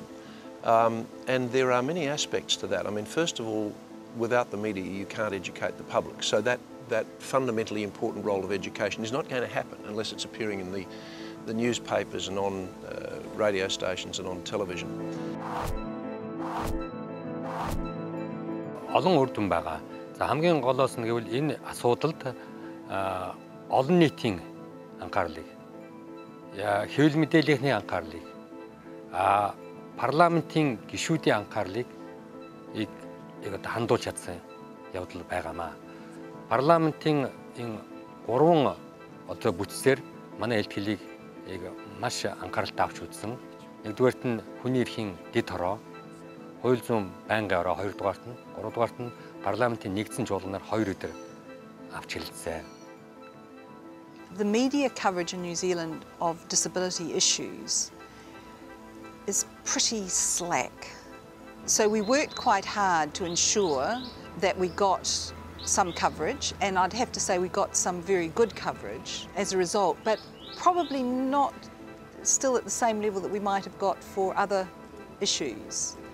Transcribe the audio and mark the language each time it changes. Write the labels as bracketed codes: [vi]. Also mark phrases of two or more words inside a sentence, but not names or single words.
[en] And there are many aspects to that. I mean, first of all, without the media, you can't educate the public. So that fundamentally important role of education is not going to happen unless it's appearing in the newspapers and on radio stations and on television. [mn] Олон үр дүн байгаа. За хамгийн голоос нь гэвэл энэ асуудалд олон нийтийн анхаарлыг, хэвлэл мэдээллийн анхаарлыг, парламентын гишүүдийн анхаарлыг хандуулж чадсан явдал байгаамаа. Парламентын энэ 3 одоо бүтцээр манай элтгэлийг маш анхааралтай авч үзсэн. Нэгдүгээрт нь хүний эрхийн дэд хороо, хууль зүйн байнгын ороо, хоёрдугаарт нь, гуравдугаарт нь парламентын нэгдсэн чуулганаар 2 өдөр авч хэлэлцээ. [en] The media coverage in New Zealand of disability issues is pretty slack. So we worked quite hard to ensure that we got some coverage, and I'd have to say we got some very good coverage as a result, but probably not still at the same level that we might have got for other issues.